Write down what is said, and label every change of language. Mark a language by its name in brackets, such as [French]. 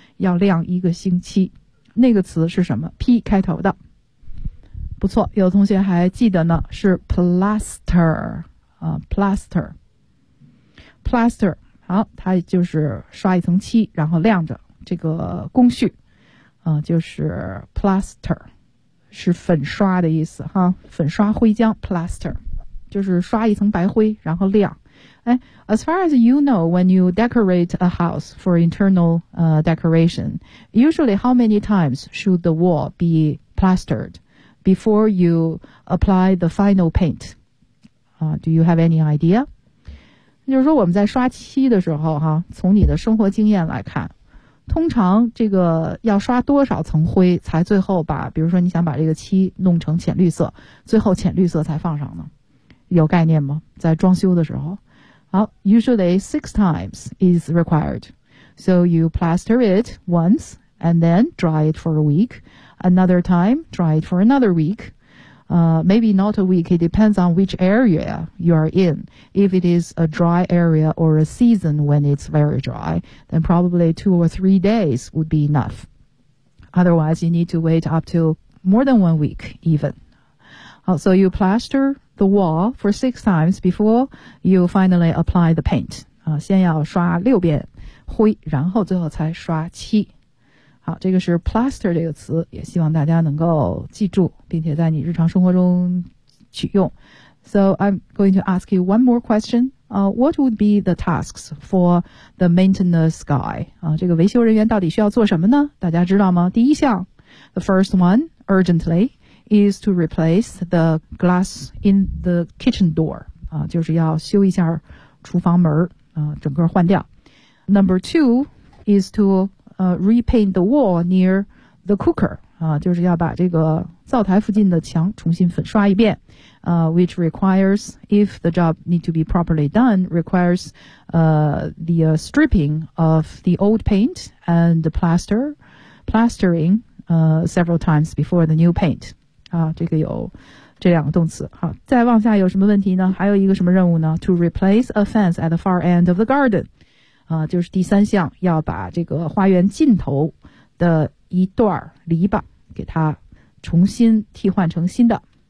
[Chinese] 要晾一个星期，那个词是什么 ？P 开头的，不错，有的同学还记得呢，是 plaster 啊 ，plaster， 好，它就是刷一层漆，然后晾着，这个工序啊，就是 plaster， 是粉刷的意思哈，粉刷灰浆 plaster。就是刷一层白灰然后晾。 [English] 哎 ,as far as you know, when you decorate a house for internal, decoration, usually how many times should the wall be plastered before you apply the final paint? Do you have any idea? [Chinese] 就是说我们在刷漆的时候哈，从你的生活经验来看，通常这个要刷多少层灰才最后把，比如说你想把这个漆弄成浅绿色，最后浅绿色才放上呢。有概念吗？在装修的时候，好 ， [English] usually six times is required. So you plaster it once and then dry it for a week. Another time, dry it for another week. Maybe not a week. It depends on which area you are in. If it is a dry area or a season when it's very dry, then probably 2 or 3 days would be enough. Otherwise, you need to wait up to more than 1 week even. So you plaster. The wall for 6 times before you finally apply the paint. [Chinese] 先要刷六遍灰，然后最后才刷漆。好，这个是 plaster 这个词，也希望大家能够记住，并且在你日常生活中取用。 [English] So I'm going to ask you one more question. What would be the tasks for the maintenance guy? [Chinese] 这个维修人员到底需要做什么呢？大家知道吗？第一项 ， [English] the first one, urgently. Is to replace the glass in the kitchen door. [Chinese] 就是要修一下厨房门整个换掉。 [English] Number two is to repaint the wall near the cooker. [Chinese] 就是要把这个灶台附近的墙重新粉刷一遍。 [English] Which requires, if the job need to be properly done, requires the stripping of the old paint and the plastering several times before the new paint. [Chinese] 这个有这两个动词。好，再往下有什么问题呢？还有一个什么任务呢 ？ [English] To replace a fence at the far end of the garden， [Chinese] 就是第三项，要把这个花园尽头的一段篱笆给它重新替换成新的。